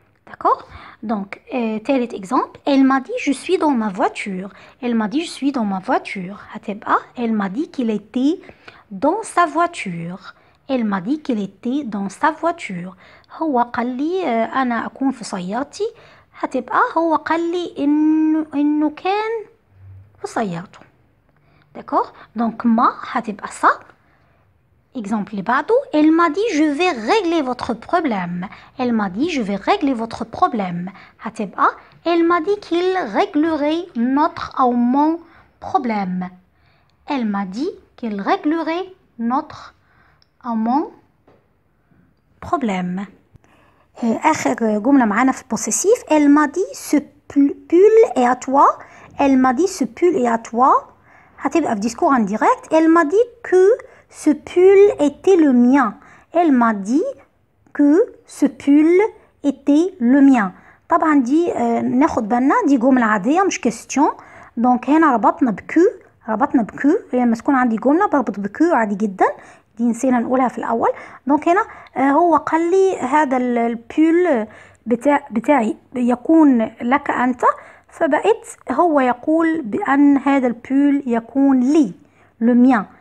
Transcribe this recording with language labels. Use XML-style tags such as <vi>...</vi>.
<fr>D'accord. Donc, tel exemple, elle m'a dit je suis dans ma voiture. Elle m'a dit je suis dans ma voiture.</fr> <ar>هتبقى</ar> <fr>elle m'a dit qu'il était dans sa voiture. Elle m'a dit qu'il était dans sa voiture.</fr> <ar>هو قال لي أنا أكون في سيارتي. هتبقى هو قال لي إنه كان في سيارته.</ar> <fr>D'accord. Donc</fr> <ar>ما هتبقى</ar> <fr>ça. Exemple</fr> <ar>اللي بعده</ar> <fr>elle m'a dit je vais régler votre problème. elle m'a dit je vais régler votre problème.</fr> <ar>هتبقى</ar> <fr>elle m'a dit qu'il réglerait notre</fr> <ar>أو</ar> <fr>mon problème. elle m'a dit qu'il réglerait notre</fr> <ar>أو</ar> <fr>mon problème.</fr> <ar>آخر جملة معانا في</ar> <fr>possessif elle m'a dit ce pull est à toi. elle m'a dit ce pull est à toi.</fr> <ar>هتبقى في</ar> <fr>discours indirect. elle m'a dit que ce pull était le mien. Elle m'a dit que ce pull était le mien.</fr> <ar>طبعا دي ناخد بالنا دي جملة عادية مش كيستيون. دونك هنا ربطنا بكو لما تكون عندي جملة بربط بكو عادي جدا. دي نسينا نقولها في الأول. دونك هنا هو قال لي هذا البول بتاعي يكون لك أنت، فبقيت هو يقول بأن هذا البول يكون لي</ar> <fr>le mien.</fr>